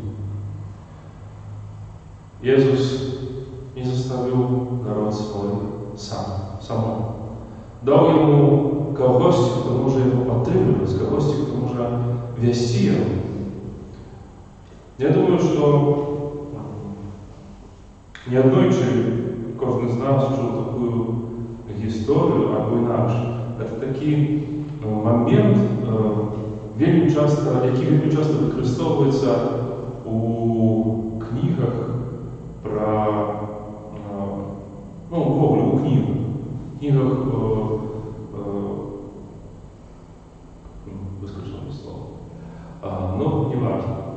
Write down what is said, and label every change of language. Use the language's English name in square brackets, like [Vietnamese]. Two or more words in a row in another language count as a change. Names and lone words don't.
[Polish] Jezus nie zostawił naród swój samemu. Dał jemu kogoś, kto może ją otrzymywać, kogoś, kto może wieść ją. [Ukrainian] Ja думаю, що неоднойче кожен з нас чув таку історію або інакше. Це такий момент, який вельми часто використовується у книгах про, у книгах, [Russian] выскочило слово, [Ukrainian] не важно.